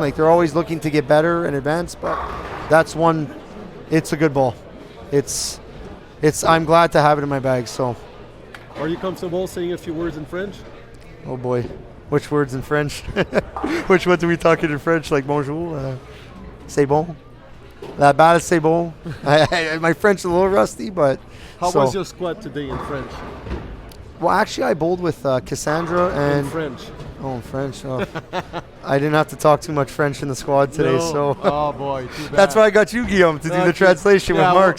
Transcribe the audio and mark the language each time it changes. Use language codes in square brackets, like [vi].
[en] Like, they're always looking to get better and advance. But that's one. It's a good ball. I'm glad to have it in my bag. So. Are you comfortable saying a few words in French? Oh boy. Which words in French? Which one do we talk in French? Like [fr] bonjour, c'est bon, la balle c'est bon. [en] My French is a little rusty, but. How was your squad today in French? Well, actually, I bowled with Cassandra and. In French. Oh, in French. Oh. I didn't have to talk too much French in the squad today, No. so. Oh boy, too bad. That's why I got you, Guillaume, to do the translation with Mark.